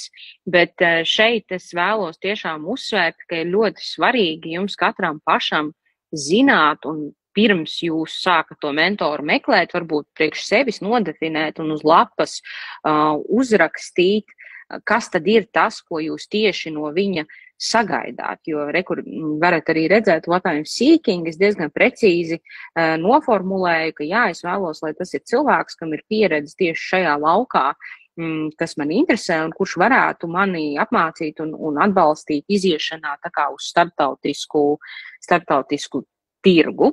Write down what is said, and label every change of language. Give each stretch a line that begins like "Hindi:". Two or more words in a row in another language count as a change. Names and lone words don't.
Latvian: Bet šeit es vēlos tiešām uzsvērt, ka ir ļoti svarīgi jums katram pašam zināt un pirms jūs sākat to mentoru meklēt, varbūt priekš sevis nodefinēt un uz lapas uzrakstīt, kas tad ir tas, ko jūs tieši no viņa sagaidāt. Jo varat arī redzēt,
English: what I'm seeking,
Latvian: es diezgan precīzi noformulēju, ka es vēlos, lai tas ir cilvēks, kam ir pieredze tieši šajā laukā, kas man interesē un kurš varētu mani apmācīt un atbalstīt iziešanā tā kā uz starptautisku tirgu.